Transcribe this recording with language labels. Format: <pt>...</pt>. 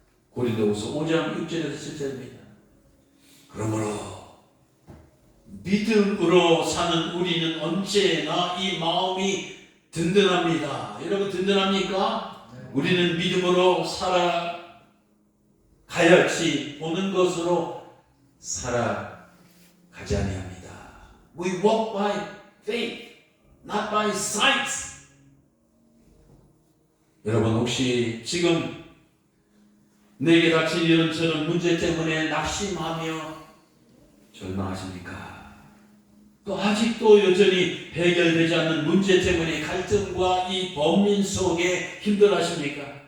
<ko>고린도후서 5장 6절에서 7절입니다. 그러므로 믿음으로 사는 우리는 언제나 이 마음이 든든합니다. 여러분 든든합니까? 우리는 믿음으로 살아가야지 보는 것으로 살아가지 아니합니다.</ko> <en>We walk by faith, not by sight.</en> <ko>여러분 혹시 지금 내게 닥친 이런저런 문제 때문에 낙심하며 절망하십니까? 또 아직도 여전히 해결되지 않는 문제 때문에 갈등과 이 범민 속에 힘들어하십니까?</ko>